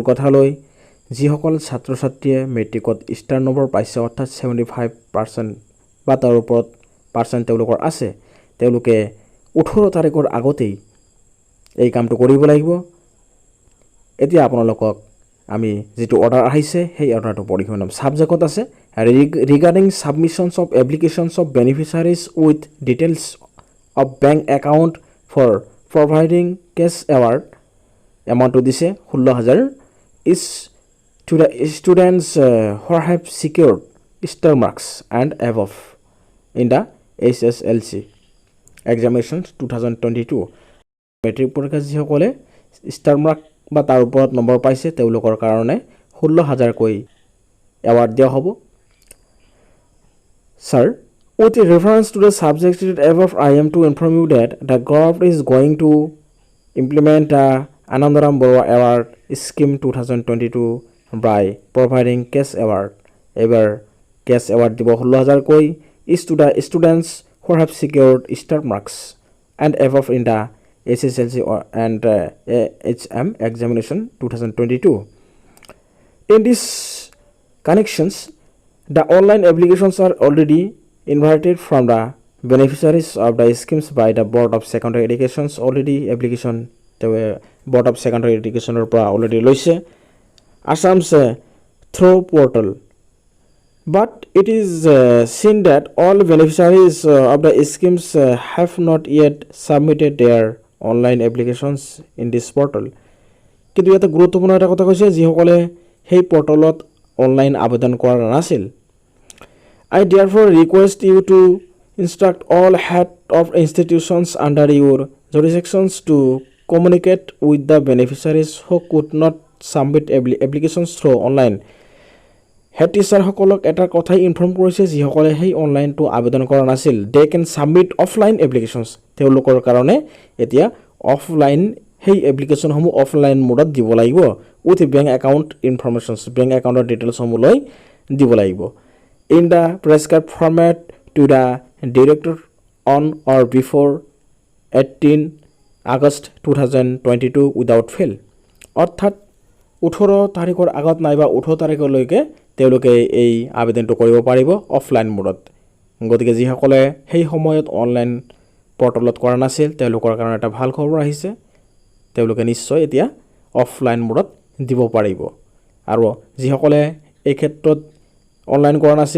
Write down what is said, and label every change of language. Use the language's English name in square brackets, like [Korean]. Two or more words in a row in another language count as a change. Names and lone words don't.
[Assamese] কথালৈ যিসকল ছাত্ৰ ছাত্ৰীয়ে মেট্ৰিকত ষ্টাৰ নম্বৰ পাইছে অৰ্থাৎ 75% বা তাৰ ওপৰত পাৰ্চেন্ট তেওঁলোকৰ আছে তেওঁলোকে 18 তাৰিখৰ আগতেই এই কামটো কৰিব লাগিব এতিয়া আপোনালোকক আমি যেটো অৰ্ডাৰ আহিছে সেই অৰ্ডাৰটো পঢ়ি শুনাম সাবজেক্টত আছে [English] regarding submissions of applications of beneficiaries with details of bank account for providing cash award amount to দিছে 16000 is to the students who have secured star marks and above in the SSLC examinations 2022 [Assamese] মেট্ৰিক পৰীক্ষা যিসকলে ষ্টাৰ মাৰ্ক বা তাৰ ওপৰত নম্বৰ পাইছে তেওঁলোকৰ কাৰণে 16000 কৈ এৱাৰ্ড দিয়া হ'ব [English] Sir, with reference to the subject above, I am to inform you that the govt is going to implement the Anundoram Borooah Award Scheme 2022 by providing cash award. Ever cash award [Assamese] দিব 16000 কৈ [English] is to the students who have secured star marks and above in the SSLC and HM examination 2022. In these connections, the online applications are already invited from the beneficiaries of the schemes by the Board of Secondary Education's already application the Board of Secondary Education already loise Assam's through portal. But it is seen that all beneficiaries of the schemes have not yet submitted their online applications in this portal. [Assamese] কিন্তু এটা গুৰুত্বপূৰ্ণ এটা কথা কৈছে যিসকলে সেই পৰ্টেলত অনলাইন আবেদন কৰা নাছিল [English] I therefore request you to instruct all head of institutions under your jurisdictions to communicate with the beneficiaries who could not submit applications through online. Head teacher [Assamese] সকলোক এটা কথাই inform কৰিছে যিসকলে সেই online টো আবেদন কৰা নাছিল [English] they can submit offline applications [Assamese] teolokor karone etia offline hei application homu [English] offline mode [Assamese] দিব লাগিব [English] with bank account informations bank account [Assamese] details সমূহ লৈ দিব লাগিব [English] in the prescribed format to the director on or before 18 August 2022 without fail [Assamese] অর্থাৎ 18 তাৰিখৰ আগত নাইবা 18 তাৰিখলৈকে তেওঁলোকে এই আবেদনটো কৰিব পাৰিব অফলাইন মোডত গতিকে যিসকলে সেই সময়ত অনলাইন পৰ্টেলত কৰা নাছিল তেওঁলোকৰ কাৰণে এটা ভাল খবৰ আহিছে তেওঁলোকে নিশ্চয় এতিয়া অফলাইন মোডত দিব পাৰিব আৰু যিসকলে এই ক্ষেত্ৰত অনলাইন কৰা নাছিল